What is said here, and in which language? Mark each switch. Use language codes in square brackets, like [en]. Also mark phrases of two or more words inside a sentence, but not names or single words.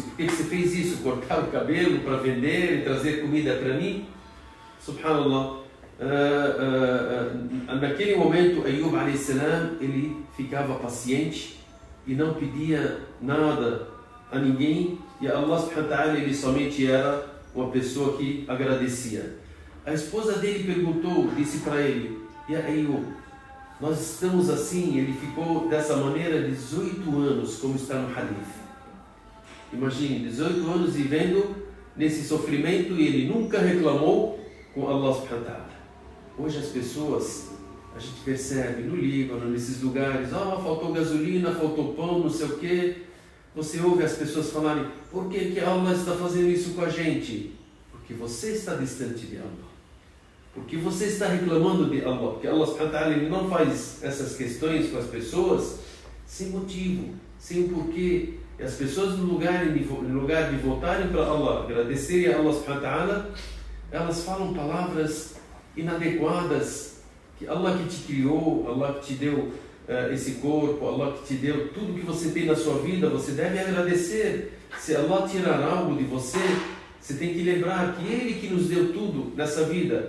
[pt] Por que você fez isso? Cortar o cabelo para vender e trazer comida para mim? Subhanallah. Naquele momento, Ayub a.s., ele ficava paciente e não pedia nada a ninguém, e [ar] الله سبحانه وتعالى, [pt] ele somente era uma pessoa que agradecia. A esposa dele perguntou, disse para ele: Ya Ayub, nós estamos assim. Ele ficou dessa maneira 18 anos, como está no hadith. Imagine, 18 anos vivendo nesse sofrimento, e ele nunca reclamou com [ar] الله سبحانه وتعالى. [pt] Hoje as pessoas, a gente percebe no Líbano, nesses lugares: faltou gasolina, faltou pão, não sei o quê. Você ouve as pessoas falarem: por que Allah está fazendo isso com a gente? Porque você está distante de Allah. Porque você está reclamando de Allah. Porque [ar] الله سبحانه وتعالى, [pt] ele não faz essas questões com as pessoas sem motivo, sem um porquê. E as pessoas, no lugar de voltarem para Allah, agradecerem a [ar] الله سبحانه وتعالى, [pt] elas falam palavras inadequadas. Que Allah que te criou, Allah que te deu esse corpo, Allah que te deu tudo que você tem na sua vida, você deve agradecer. Se Allah tirar algo de você, você tem que lembrar que Ele que nos deu tudo nessa vida.